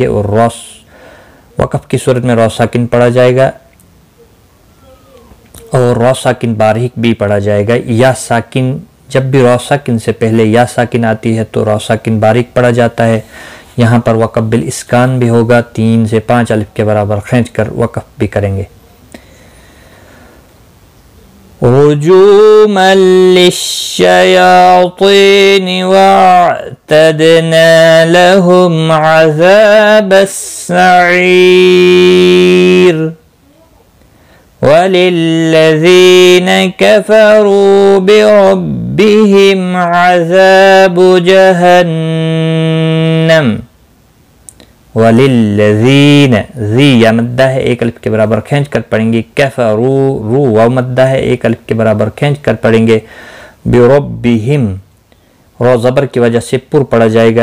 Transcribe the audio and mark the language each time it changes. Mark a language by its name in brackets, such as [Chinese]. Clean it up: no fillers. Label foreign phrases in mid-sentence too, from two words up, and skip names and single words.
[Urdu] اور راس وقف کی صورت میں را ساکن پڑھا جائے گا اور را ساکن باریک بھی پڑھا جائے گا. یا ساکن، جب بھی را ساکن سے پہلے یا ساکن آتی ہے تو را ساکن باریک پڑھا جاتا ہے. یہاں پر [Arabic] وقف بالإسكان [Urdu] بھی ہوگا، 3 سے 5 الف کے برابر کھینچ کر وقف بھی کریں گے. [Arabic] رجوما للشياطين وأعتدنا لهم عذاب السعير. وللذين كفروا بربهم عذاب جهنم. [Urdu] وللذین، ذی یا مدہ ہے، ایک الف کے برابر کھینچ کر پڑھیں گے. کفروا، رو واؤ مدہ ہے، ایک الف کے برابر کھینچ کر پڑھیں گے. بربہم، رو زبر کی وجہ سے پر پڑا جائے گا.